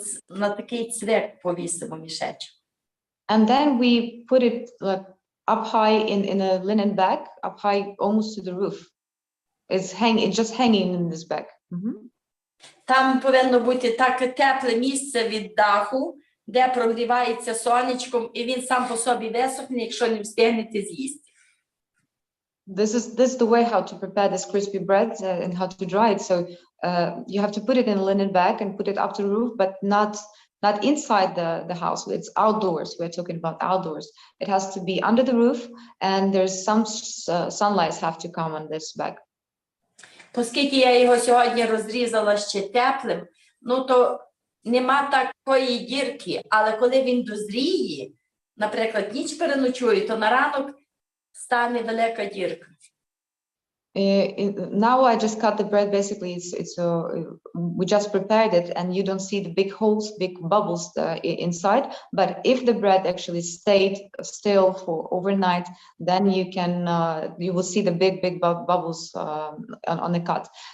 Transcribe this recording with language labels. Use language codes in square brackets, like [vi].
[uk] На такий цвях повісимо мішечок. [en] And then we put it like up high in a linen bag, up high almost to the roof. It's just hanging in this bag. [uk] Там повинно бути таке тепле місце від даху, де прогрівається сонечком, і він сам по собі висохне, якщо не встигнете з'їсти. [en] This is the way how to prepare this crispy bread and how to dry it. So you have to put it in a linen bag and put it up to the roof, but not inside the house. It's outdoors. We're talking about outdoors. It has to be under the roof, and there's some sunlight have to come on this bag. [uk] Оскільки я його сьогодні розрізала ще теплим, то нема такої дірки, але коли він дозріє, наприклад, ніч переночує, то на ранок стане велика дірка. [en] Now I just cut the bread. Basically, we just prepared it, and you don't see the big holes, big bubbles inside. But if the bread actually stayed still for overnight, then you will see the big bubbles on the cut.